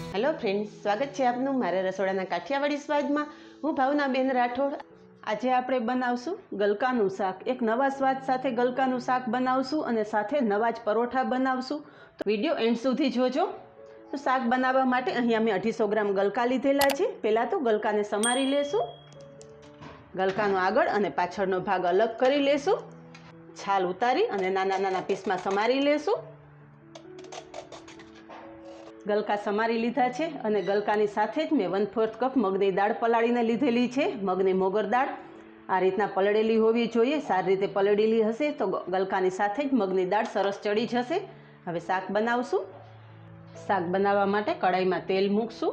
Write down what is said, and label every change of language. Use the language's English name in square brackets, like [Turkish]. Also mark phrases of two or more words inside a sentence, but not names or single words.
[English] hello friends, [Gujarati] સ્વાગત હૈ આપનુ મારા રસોડાના કાઠિયાવાડી મેં। હું ભાવનાબેન રાઠોડ। આજ આપણે બનાવશું ગલકાનુ શાક। એક નવા સ્વાદ સાથે ગલકાનુ શાક બનાવશું અને સાથે નવા જ પરોઠા બનાવશું। તો [English] video end [Gujarati] સુધી જોજો। તો શાક બનાવા માટે અહીં અમે 250 ગ્રામ ગલકા લીધેલા છે। પહેલા તો ગલકાને સમારી લેશું। ગલકાનો આગળ અને પાછળનો ભાગ અલગ કરી લેશું। છાલ ઉતારી અને નાના નાના પીસમાં સમારી લેશું। ગલકા સમારી લીધા છે અને ગલકાની સાથે જ મૈં 1/4 કપ મગની દાળ પલાળીને લીધેલી છે। મગની મોગર દાળ આ રીતના પલળેલી હોવી જોઈએ। સારી રીતે પલળેલી હશે તો ગલકાની સાથે જ મગની દાળ સરસ ચઢી જશે। હવે શાક બનાવશું। શાક બનાવવા માટે કઢાઈમાં તેલ મૂકશું।